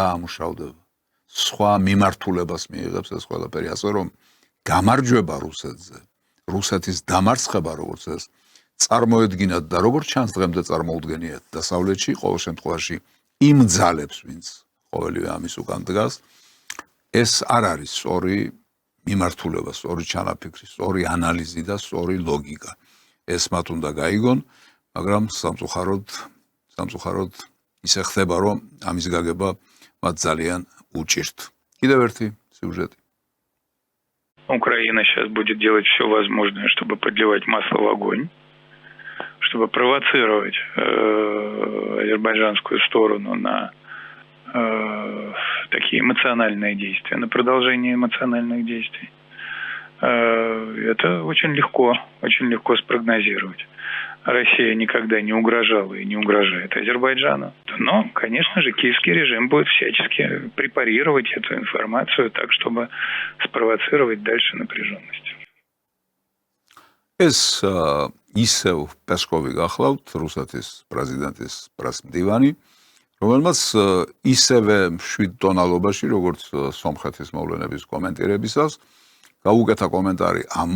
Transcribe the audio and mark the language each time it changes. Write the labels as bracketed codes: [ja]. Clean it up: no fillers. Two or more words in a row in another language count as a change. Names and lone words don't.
[ka] ამუშავდება, სხვა მიმართულებას მიიღებს ეს ყველაფერი, ასე რომ გამარჯვება რუსეთზე, რუსეთის დამარცხება, როგორც ეს წარმოედგინათ და როგორც ჩანს დღემდე წარმოუდგენიათ დასავლეთში, ყოველ შემთხვევაში იმ ძალებს, ვინც ყოველივე ამის უკან დგას, ეს არ არის სწორი მიმართულება, სწორი ჩანაფიქრი, სწორი ანალიზი და სწორი ლოგიკა. ეს მათ უნდა გაიგონ, მაგრამ სამწუხაროდ ისე ხდება, რომ ამის გაგება მათ ძალიან უჭირთ. კიდევ ერთი сюжет. [ru] Украина сейчас будет делать все возможное, чтобы подливать масло в огонь, чтобы провоцировать азербайджанскую сторону на такие эмоциональные действия, на продолжение эмоциональных действий. Это очень легко спрогнозировать. Россия никогда не угрожала и не угрожает Азербайджану. Но, конечно же, киевский режим будет всячески препарировать эту информацию так, чтобы спровоцировать дальше напряженность. [ka] ეს ისევ პესკოვი გახლავთ, რუსეთის პრეზიდენტის პრესმდივანი, რომელმაც ისევე მშვიდ ტონალობაში, როგორც სომხეთის მოვლენების კომენტირებისას, გაუკეთა კომენტარი ამ